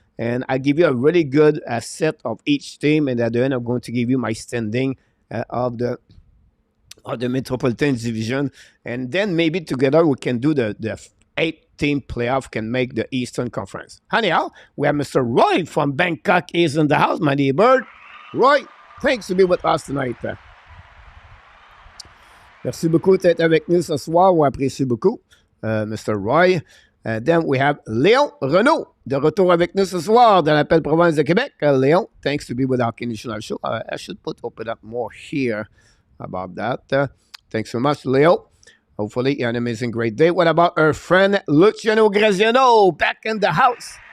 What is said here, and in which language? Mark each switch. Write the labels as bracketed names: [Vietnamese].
[English] And I give you a really good set of each team. And at the end, I'm going to give you my standing of the Metropolitan Division. And then maybe together we can do the 8-team playoff, can make the Eastern Conference. Anyhow, we have Mr. Roy from Bangkok is in the house, my dear bird. Roy, thanks to be with us tonight. [French] Merci beaucoup d'être avec nous ce soir. On apprécie beaucoup, Mr. Roy. [English] Then we have [French] Léon Renaud, de retour avec nous ce soir dans la belle province de Québec. [English] Léon, thanks to be with our National Show. I should open up more here about that. Thanks so much, Leo. Hopefully, you had an amazing, great day. What about our friend Luciano Graziano back in the house?